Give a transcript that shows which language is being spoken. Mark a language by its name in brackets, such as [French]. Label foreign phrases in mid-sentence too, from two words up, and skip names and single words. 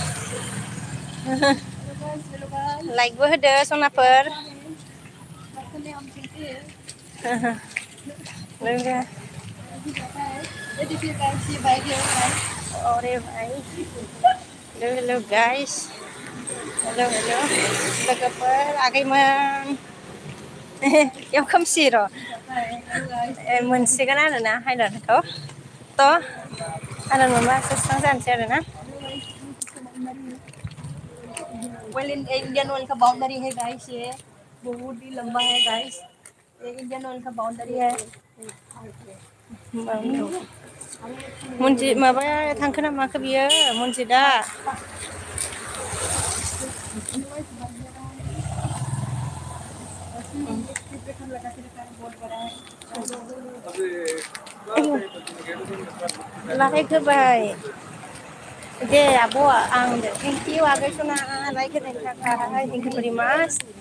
[Bodo] लाइकबो होदो सनाफोर [Hindi] अरे भाई [English] hello guys [Bodo] हेलौ लोगोफोर आगैमोन याव खोमसि र' मोनसिगोन आरोना हायलाइटखौ थ' हायलाइट मोनबासो स्रां जानोसै आरोना [Hindi] वेल इंडियन ऑयल का बाउंड्री है गाइस ये बहुत ही लंबा है गाइस ये इंडियन ऑयल का बाउंड्री है [Bodo] Monjit माबा थांखो ना माखो बियो Monjitआ लाइक होबाय दे आब' आं [English] thank you [Bodo] आगै सना लाइक होनायनि थाखाय [English] thank you very much